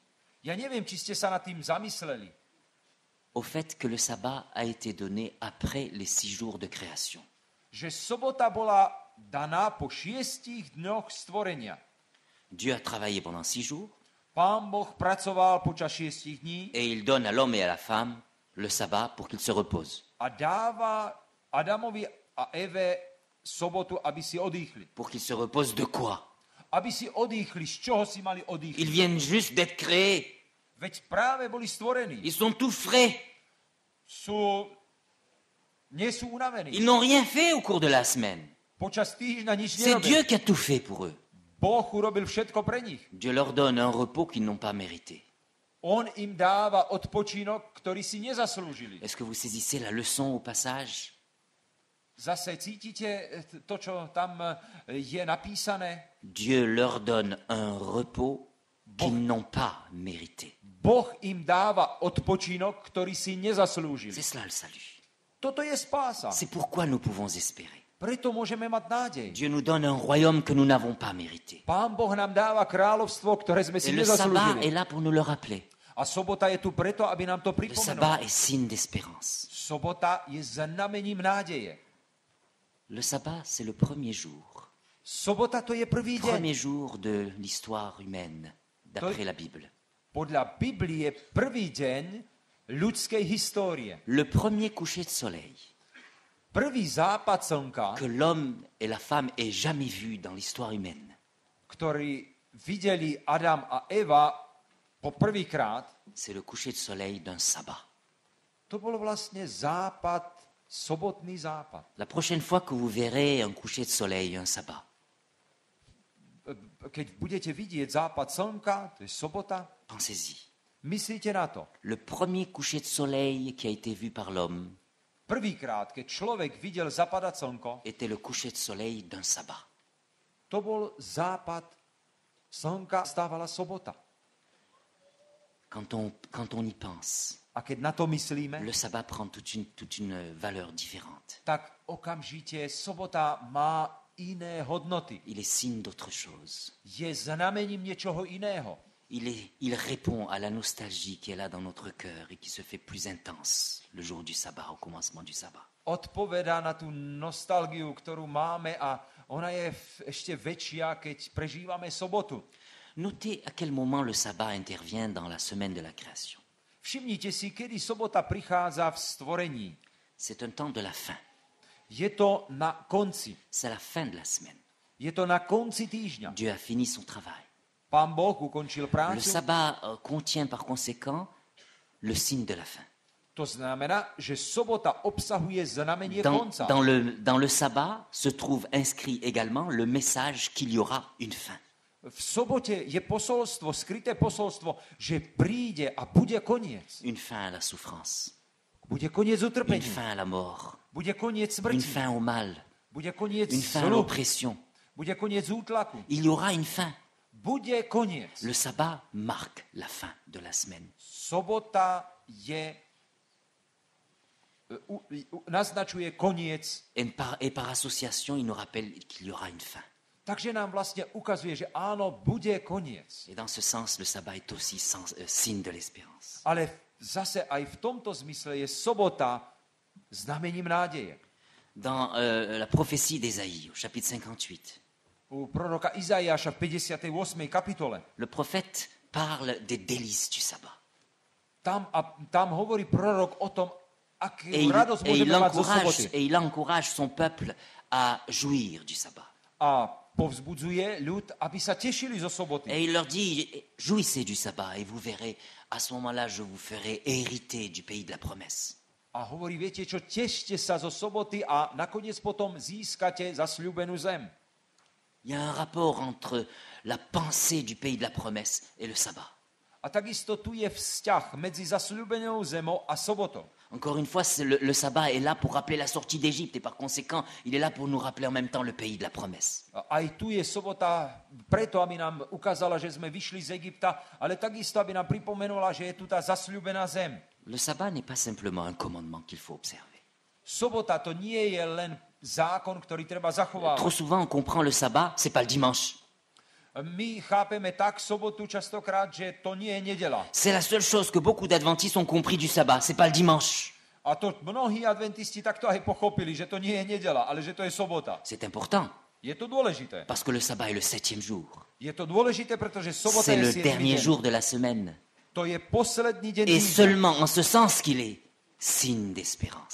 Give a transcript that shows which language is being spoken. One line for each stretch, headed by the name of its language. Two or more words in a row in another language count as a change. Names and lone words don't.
Slovak: Ja neviem, či ste sa nad tým zamysleli,
French: au fait que le sabbat a été donné après les 6 jours de création.
Slovak: že sobota bola daná po 6 dňoch stvorenia.
French: Dieu a travaillé pendant 6 jours
Slovak: Pán Boh pracoval počas 6 dní
French: et il donne à l'homme et à la femme le sabbat pour qu'ils se reposent.
Slovak: a dáva Adamovi a Eve sobotu, aby si odýchli.
French: Pour qu'ils se reposent de quoi?
Slovak: Aby si odýchli, z čoho si mali
French: Ils
Slovak: odýchli.
French: viennent juste d'être créés.
Slovak: Veď práve boli stvorení.
French: Ils sont tout frais.
Slovak: Nie sú unavení.
French: Ils n'ont rien fait au cours de la semaine.
Slovak: Počas týždňa nič
French: C'est Dieu
Slovak: nerobili.
French: qui a tout fait pour eux.
Slovak: Boh urobil všetko pre nich.
French: Dieu leur donne un repos qu'ils n'ont pas mérité.
Slovak: On im dáva odpočinok, ktorý si nezaslúžili.
French: Est-ce que vous saisissez la leçon au passage?
Slovak: Zase cítite to, čo tam je napísané?
French: Dieu leur donne un repos qu'ils n'ont pas mérité.
Slovak: Boh im dáva odpočinok, ktorý si nezaslúžili.
French: C'est cela le salut.
Slovak: Toto je spása.
French: C'est pourquoi nous pouvons espérer.
Slovak: Preto môžeme mať nádej.
French: Dieu nous donne un royaume que nous n'avons pas mérité.
Slovak: Pán Boh nám dáva kráľovstvo, ktoré sme si
French: Et le sabbat est
Slovak: nezaslúžili.
French: là pour nous le rappeler.
Slovak: A sobota je tu preto, aby nám to
French: Le
Slovak: pripomenul.
French: sabbat est signe d'espérance.
Slovak: Sobota je znamením nádeje.
French: Le sabbat, c'est le premier jour
Slovak: Sobota to je prvý deň.
French: Premier jour de l'histoire humaine, d'après la Bible.
Slovak: Podľa Biblie prvý deň ľudskej histórie.
French: Le premier coucher de soleil
Slovak: Prvý západ slnka,
French: que l'homme et la femme aient jamais vu dans l'histoire humaine.
Slovak: ktorý videli Adam a Eva po prvýkrát,
French: C'est le coucher de soleil d'un sabbat.
Slovak: to bol vlastne západ, sobotný západ.
French: La prochaine fois que vous verrez un coucher de soleil, un sabbat,
Slovak: Keď budete vidieť západ slnka, to je sobota,
French: pensez-y.
Slovak: myslíte na to.
French: Le premier coucher de soleil qui a été vu par l'homme
Slovak: Prvýkrát, keď človek videl zapadať slnko,
French: était le coucher de soleil d'un sabbat.
Slovak: to bol západ slnka, stávala sobota.
French: Quand on y pense,
Slovak: A keď na to myslíme,
French: le sabbat prend toute une valeur différente.
Slovak: tak okamžite sobota má iné hodnoty.
French: Il est signe d'autre chose.
Slovak: Je znamením niečoho iného.
French: Il répond à la nostalgie qui est là dans notre cœur et qui se fait plus intense le jour du sabbat, au commencement du sabbat.
Slovak: Odpovedá na tú nostalgiu, ktorú máme a ona je ešte väčšia, keď prežívame sobotu.
French: Notez à quel moment le sabbat intervient dans la semaine de la création.
Slovak: Všimnite si, kedy sobota prichádza v stvorení.
French: C'est un temps de la fin.
Slovak: Je to na konci.
French: C'est la fin de la semaine.
Slovak: Je to na konci týždňa.
French: Dieu a fini son travail.
Slovak: Pán Boh ukončil
French: Le
Slovak: prácu.
French: sabbat contient par conséquent le signe de la fin.
Slovak: To znamená, že sobota obsahuje znamenie
French: Dans,
Slovak: konca.
French: dans le sabbat se trouve inscrit également le message qu'il y aura une fin.
Slovak: V sobote je posolstvo, skryté posolstvo, že príde a bude koniec.
French: Une fin à la souffrance,
Slovak: Bude koniec
French: une
Slovak: utrpenia.
French: fin à la mort,
Slovak: Bude koniec
French: une
Slovak: smrti.
French: fin au mal,
Slovak: Bude koniec
French: une fin à
Slovak: zlu.
French: l'oppression.
Slovak: Bude koniec útlaku.
French: Il y aura une fin.
Slovak: Bude koniec.
French: Le sabbat marque la fin de la semaine.
Slovak: Sobota je naznačuje koniec.
French: Et par association, il nous rappelle qu'il y aura une fin.
Slovak: Takže nám vlastne ukazuje, že áno, bude koniec.
French: Et dans ce sens, le sabbat est aussi signe de l'espérance.
Slovak: Ale zase aj v tomto zmysle je sobota znamením nádeje.
French: Dans la prophétie d'Ésaïe, au chapitre 58,
Slovak: U proroka Izaiáša v 58. kapitole
French: le prophète parle des délices du sabbat.
Slovak: tam hovorí prorok o tom, akú
French: Et
Slovak: radosť môžeme mať zo soboty.
French: il encourage son peuple à jouir du sabbat.
Slovak: A povzbudzuje ľud, aby sa tešili zo soboty.
French: Et il leur dit, jouissez du sabbat et vous verrez, à ce moment-là, je vous ferai hériter du pays de la promesse.
Slovak: A hovorí, viete čo, tešte sa zo soboty a nakoniec potom získate zasľúbenú zem.
French: Il y a un rapport entre la pensée du pays de la promesse et le sabbat.
Slovak: A takisto tu je vzťah medzi zasľúbenou zemou a sobotou.
French: Encore une fois, le sabbat est là pour rappeler la sortie d'Égypte et par conséquent, il est là pour nous rappeler en même temps le pays de la promesse.
Slovak: A aj tu je sobota preto, aby nám ukázala, že sme vyšli z Egypta, ale takisto, aby nám pripomenula, že je tu tá zasľúbená zem.
French: Le sabbat n'est pas simplement un commandement qu'il faut observer.
Slovak: Sobota to nie je len zákon, ktorý treba zachovávať.
French: Trop souvent, on comprend le sabbat, c'est pas le dimanche.
Slovak: My chápeme tak sobotu častokrát, že to nie je nedeľa.
French: C'est la seule chose que beaucoup d'adventistes ont compris du sabbat, c'est pas le dimanche.
Slovak: A to mnohí adventisti takto aj pochopili, že to nie je nedeľa, ale že to je sobota.
French: C'est important,
Slovak: Je to dôležité.
French: parce que le sabbat est le 7e jour.
Slovak: Je to dôležité, pretože sobota
French: C'est
Slovak: je
French: le
Slovak: 7.
French: dernier
Slovak: deň.
French: jour de la semaine.
Slovak: To je posledný deň
French: Et
Slovak: týždňa.
French: seulement en ce sens qu'il est signe d'espérance,